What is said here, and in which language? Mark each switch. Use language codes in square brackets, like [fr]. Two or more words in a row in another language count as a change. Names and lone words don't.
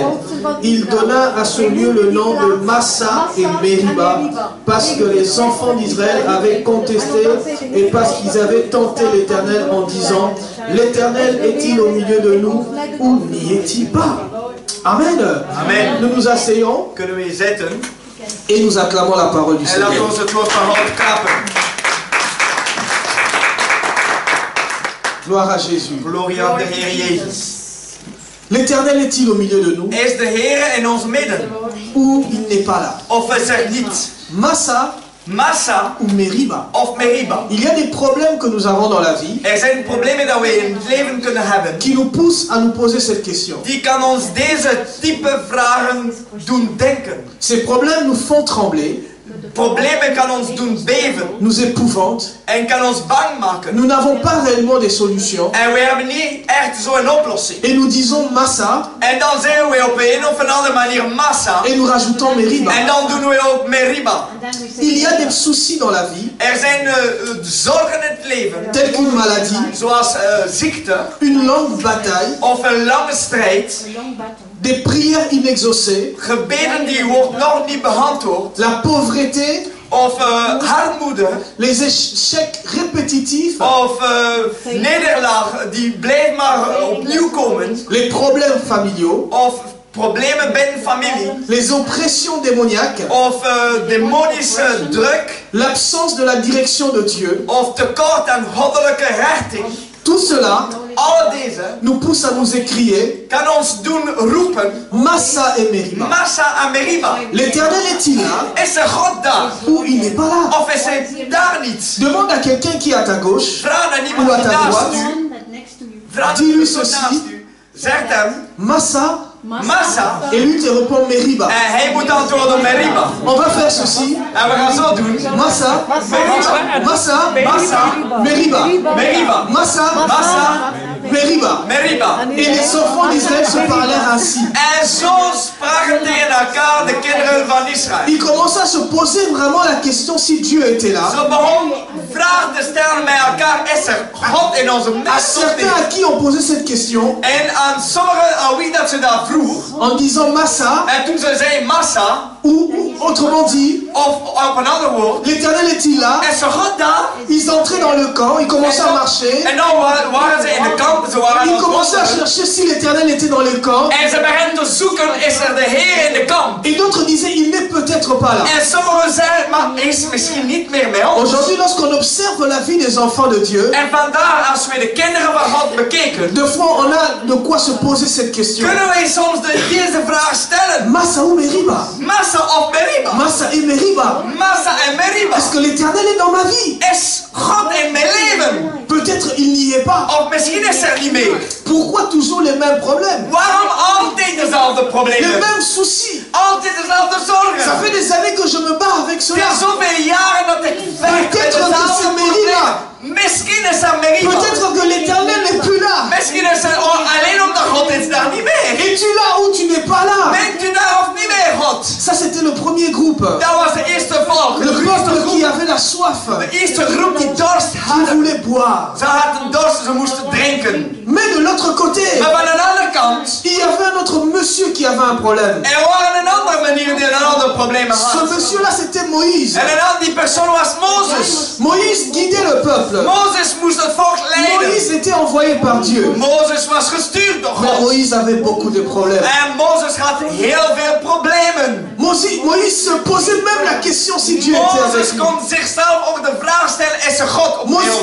[fr] Il donna à ce lieu le nom de Massa et Meriba, parce que les enfants d'Israël avaient contesté et parce qu'ils avaient tenté l'Éternel en disant, l'Éternel est-il au milieu de nous ou n'y est-il pas? Amen. Amen. Nous nous asseyons [nl] Kunnen we zitten [fr] et nous acclamons la parole du [nl] en laat [fr] Seigneur. [nl] ons het woord van God klappen. [fr] Gloire à Jésus. [nl] Glorie aan de Heer Jezus. [fr] L'Éternel est-il au milieu de nous [nl] Is de Heer in ons midden? [fr] ou il n'est pas là? [nl] Of is er niet? [fr] Massa [nl] Massa [fr] ou Meriba? [nl] of Meriba? [fr] Il y a des problèmes que nous avons dans la vie [nl] Er zijn problemen dat we in het leven kunnen hebben. [fr] qui nous poussent à nous poser cette question. [nl] Die kan ons deze type vragen doen denken. [fr] Ces problèmes nous font trembler, [nl] Problemen kan ons doen beven [fr] nous épouvantent. [nl] en kan ons bang maken. [fr] Nous n'avons pas réellement des solutions. [nl] En we hebben niet echt zo'n oplossing. [fr] Et nous disons Massa [nl] En dan zeggen we op een of een andere manier massa. [fr] et nous rajoutons Meriba. [nl] En dan doen we ook Meriba. [fr] Il y a des soucis dans la vie, [nl] Er zijn zorgen in het leven. [fr] tels qu'une maladie, [nl] Zoals ziekte. [fr] une longue bataille, [nl] Of een lange strijd. [fr] des prières inexaucées, [nl] Gebeden die wordt nog niet beantwoord. [fr] la pauvreté, [nl] Of armoede. [fr] les échecs répétitifs, [nl] Of nederlaag die blijft maar opnieuw komen. [fr] les problèmes familiaux, [nl] Of problemen binnen familie. [fr] les oppressions démoniaques, [nl] Of demonische druk. [fr] l'absence de la direction de Dieu. [nl] Of tekort aan goddelijke richting. [fr] Tout cela [nl] Alle deze [fr] nous pousse à nous écrier [nl] kan ons doen roepen. [fr] Massa et Meriba. [nl] Massa en Meriba. [fr] L'Éternel est-il là [nl] Is er God daar? [fr] ou il n'est pas là? [nl] Of is hij daar niet? [fr] Demande à quelqu'un qui est à ta gauche [nl] Vraag aan [fr] ou [nl] iemand [fr] à [nl] die [fr] ta [nl] naast [fr] droite, [nl] u. Vraag aan [fr] Dis-lui [nl] iemand die [fr] ceci. [nl] naast u. Zegt hem [fr] Massa, [nl] Massa. [fr] et lui te répond Meriba. [nl] En hij moet antwoorden Meriba. [fr] On va faire ceci. [nl] En we gaan zo doen. [fr] Massa, [nl] Meriba. [fr] Massa, [nl] Massa. [fr] Meriba. [nl] Meriba. [fr] Massa, [nl] Massa. [fr] Meriba. [nl] Meriba. [fr] Et les enfants d'Israël se parlèrent ainsi. [nl] En zo spraken tegen elkaar de kinderen van Israël. [fr] Ils commençaient à se poser vraiment la question si Dieu était là. [nl] Ze begonnen vragen te stellen met elkaar, is er God in onze [fr] À [nl] midden of [fr] certains [nl] niet? [fr] à qui on posait cette question, [nl] En aan sommigen aan wie dat ze dat vroeg, [fr] en disant Massa, [nl] en toen ze zei massa, [fr] ou autrement dit, [nl] of op een ander woord, [fr] l'Éternel est-il là? [nl] is er God daar? [fr] Ils entraient dans le camp, ils commençaient à marcher. [nl] En dan waren ze in de kamp, ze waren aan [fr] Ils [nl] het [fr] commençaient à [nl] wandelen. [fr] chercher si l'Éternel était dans le camp. [nl] En ze begonnen te zoeken, is er de Heer in de kamp? [fr] Et d'autres disaient, il n'est peut-être pas là. [nl] En sommigen zeiden, maar is misschien niet meer met ons. [fr] Aujourd'hui, lorsqu'on observe la vie des enfants de Dieu, [nl] En vandaar, als we de kinderen van God bekeken, [fr] deux fois on a de quoi se poser cette question. [nl] kunnen wij soms deze vraag stellen. [fr] Massa ou Meriba? [nl] Massa of Meriba? [fr] Massa et Meriba. [nl] Massa en Meriba. [fr] Est-ce que l'Éternel est dans ma vie? [nl] Is God in mijn leven? [fr] Peut-être il n'y est pas. [nl] Of misschien is er niet meer. [fr] Pourquoi toujours les mêmes problèmes? [nl] Waarom altijd dezelfde [fr] Les [nl] problemen? [fr] mêmes soucis. [nl] Altijd dezelfde [fr] Ça [nl] zorgen. [fr] fait des années que je me bats avec [nl] Het [fr] cela. [nl] is zoveel jaren dat ik vecht met [fr] Peut-être que [nl] dezelfde [fr] c'est [nl] problemen. [fr] Meriba. [nl] Misschien is er Meriba. [fr] Peut-être que l'Éternel n'est plus là. [nl] Misschien is er alleen omdat God is daar niet meer. [fr] Es-tu là ou tu n'es pas là? [nl] Bent u daar of niet meer, God? [fr] Ça, c'était le premier groupe. [nl] Dat was de eerste volk. [fr] Le [nl] De eerste [fr] peuple qui [nl] groep. [fr] avait la soif, [nl] De eerste groep die dorst [fr] qui [nl] hadden. [fr] voulait boire. [nl] Ze hadden dorst, ze moesten drinken. [fr] Mais de l'autre côté, [nl] Maar van de andere kant, [fr] il y avait un autre monsieur qui avait un problème. [nl] er waren een andere manier die een ander probleem [fr] Ce [nl] had. [fr] monsieur-là, c'était Moïse. [nl] En die persoon was Mozes. [fr] Moïse guidait le peuple. [nl] Mozes moest het volk leiden. [fr] Moïse était envoyé par Dieu. [nl] Mozes was gestuurd door [fr] Mais [nl] God. [fr] Moïse avait beaucoup de problèmes. [nl] En Mozes had heel veel problemen. [fr] Moïse se posait même la question si Dieu était avec [nl] Mozes [fr] lui. [nl] kon zichzelf ook de vraag stellen, is er God op wereld?